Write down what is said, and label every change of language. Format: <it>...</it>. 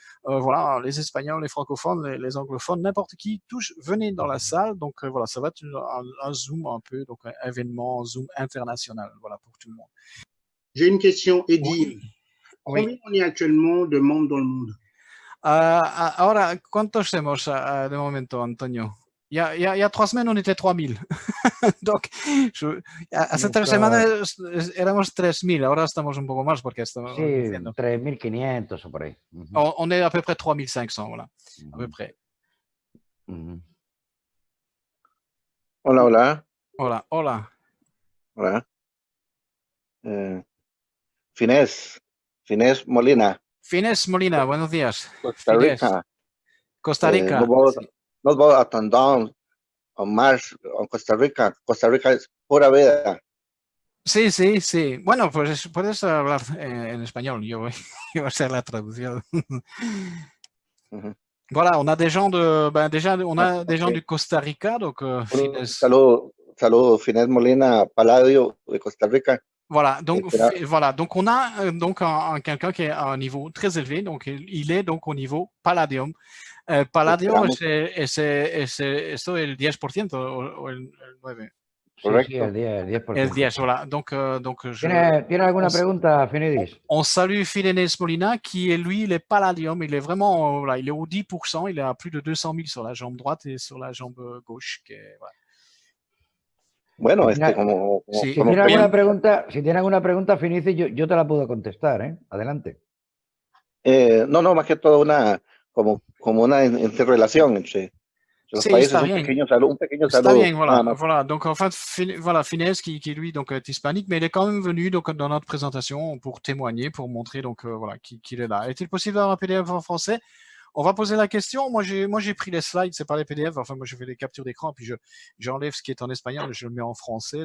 <fr>Voilà, les Espagnols, les francophones, les anglophones, n'importe qui, tous venez dans la salle. Donc voilà, ça va être un Zoom un peu, donc un événement, un Zoom international, voilà, pour tout le monde. J'ai une question, Eddie. Oui. Combien on est actuellement de membres dans le monde?</fr> <es>Ahora, ¿cuántos somos de momento, Antonio?</es> <fr>Il y a 3 semaines, on était 3000.</fr> <es>Donc, hace 3 semanas éramos 3000, ahora estamos un poco más porque estamos diciendo. 3500 o por ahí.</es> <fr>On est à peu près 3500, voilà, à peu près.</fr> <es>Hola, hola. Hola, hola. Hola. Finés Molina. Finés Molina, buenos días. Costa Rica. Finés. Costa Rica. Nos vamos a Tondón, a Mars, a Costa Rica. Costa Rica es pura vida. Sí, sí, sí. Bueno, pues puedes hablar en español. Yo voy a hacer la traducción.</es> <fr>Voilà, on a des gens des gens du Costa Rica, donc</fr> <es>Finés. Saludo, Finés Molina Palladio de Costa Rica.</es> <fr>Voilà, donc on a quelqu'un qui est à un niveau très élevé, donc il est donc au niveau Palladium.</fr> <es>Palladium esto el 10% o el 9%. Correcto. Sí, el 10%. El 10,</es> <fr>voilà. Donc</fr> <es>¿Tiene alguna pregunta, Finidis?</es> <fr>On salue Finés Molina, qui est lui, il est Palladium, il est vraiment, voilà, il est au 10%, il est à plus de 200 000 sur la jambe droite et sur la jambe gauche. Voilà.</fr> <es>Bueno, si tiene alguna pregunta, Finici, yo te la puedo contestar, ¿eh? Adelante. No, más que todo como una interrelación entre los países, un pequeño saludo. Está bien,</es> <fr>voilà. Donc en fait, voilà, Finés qui lui donc est hispanique, mais il est quand même venu donc dans notre présentation pour témoigner, pour montrer donc voilà qu'il est là. Est-il possible d'avoir un PDF en français? On va poser la question. Moi, j'ai pris les slides, c'est pas les PDF. Enfin, moi, je fais des captures d'écran, puis j'enlève ce qui est en espagnol et je le mets en français.</fr>